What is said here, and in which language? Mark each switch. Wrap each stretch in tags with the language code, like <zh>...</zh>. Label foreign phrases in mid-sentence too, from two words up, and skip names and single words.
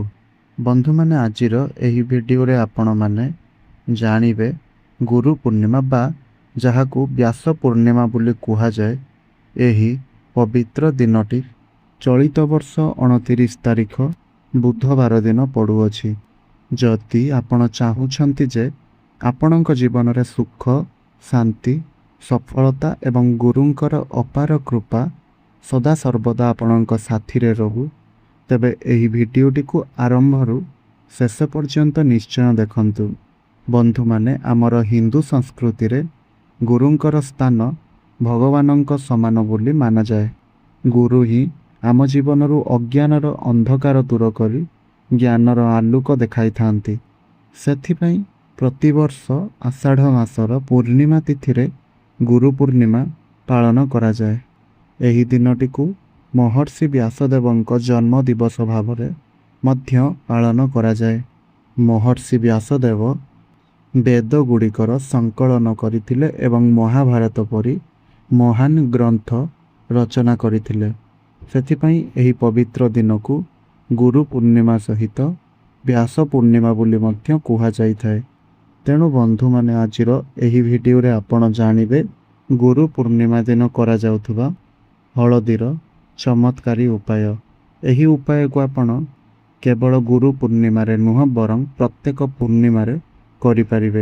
<or>ବନ୍ଧୁ ମାନେ ଆଜିର ଏହି ଭିଡିଓ ରେ ଆପଣ ମାନେ ଜାଣିବେ ଗୁରୁ ପୂର୍ଣ୍ଣିମା ବା ଯାହାକୁ ବ୍ୟାସ ପୂର୍ଣ୍ଣିମା ବୋଲି କୁହା ଯାଏ। ଏହି ପବିତ୍ର ଦିନଟି ଚଳିତ ବର୍ଷ 29 ତାରିଖ ବୁଧବାର ଦିନ ପଡ଼ୁଅଛି। ଯଦି ଆପଣ ଚାହୁଁଛନ୍ତି ଯେ ଆପଣଙ୍କ ଜୀବନ ରେ ସୁଖ ଶାନ୍ତି ସଫଳତା ଏବଂ ଗୁରୁଙ୍କର ଅପାର କୃପା ସଦା ସର୍ବଦା ଆପଣଙ୍କ ସାଥୀ ରେ ରହୁ ତେବେ ଏହି ଭିଡିଓଟି କୁ ଆରମ୍ଭରୁ ଶେଷ ପର୍ଯ୍ୟନ୍ତ ନିଶ୍ଚୟ ଦେଖନ୍ତୁ। ବନ୍ଧୁ ମାନେ ଆମର ହିନ୍ଦୁ ସଂସ୍କୃତି ରେ ଗୁରୁଙ୍କର ସ୍ଥାନ ଭଗବାନଙ୍କ ସମାନ ବୋଲି ମାନା ଯାଏ। ଗୁରୁ ହିଁ ଆମ ଜୀବନରୁ ଅଜ୍ଞାନର ଅନ୍ଧକାର ଦୂର କରି ଜ୍ଞାନର ଆଲୋକ ଦେଖାଇ ଥାଆନ୍ତି। ସେଥିପାଇଁ ପ୍ରତିବର୍ଷ ଆଷାଢ଼ ମାସର ପୂର୍ଣ୍ଣିମା ତିଥି ରେ ଗୁରୁ ପୂର୍ଣ୍ଣିମା ପାଳନ କରା ଯାଏ। ଏହି ଦିନଟି କୁ ମହର୍ଷି ବ୍ୟାସଦେବଙ୍କ ଜନ୍ମ ଦିବସ ଭାବରେ ମଧ୍ୟ ପାଳନ କରା ଯାଏ। ମହର୍ଷି ବ୍ୟାସଦେବ ବେଦ ଗୁଡ଼ିକର ସଂକଳନ କରିଥିଲେ ଏବଂ ମହାଭାରତ ପରି ମହାନ ଗ୍ରନ୍ଥ ରଚନା କରିଥିଲେ। ସେଥିପାଇଁ ଏହି ପବିତ୍ର ଦିନ କୁ ଗୁରୁ ପୂର୍ଣ୍ଣିମା ସହିତ ବ୍ୟାସ ପୂର୍ଣ୍ଣିମା ବୋଲି ମଧ୍ୟ କୁହା ଯାଇଥାଏ। ତେଣୁ ବନ୍ଧୁ ମାନେ ଆଜିର ଏହି ଭିଡିଓ ରେ ଆପଣ ଜାଣିବେ ଗୁରୁ ପୂର୍ଣ୍ଣିମା ଦିନ କରା ଯାଉଥିବା ହଳଦୀର ଚମତ୍କାରୀ ଉପାୟ। ଏହି ଉପାୟ କୁ ଆପଣ କେବଳ ଗୁରୁ ପୂର୍ଣ୍ଣିମା ରେ ନୁହେଁ ବରଂ ପ୍ରତ୍ୟେକ ପୂର୍ଣ୍ଣିମା ରେ କରି ପାରିବେ।</or>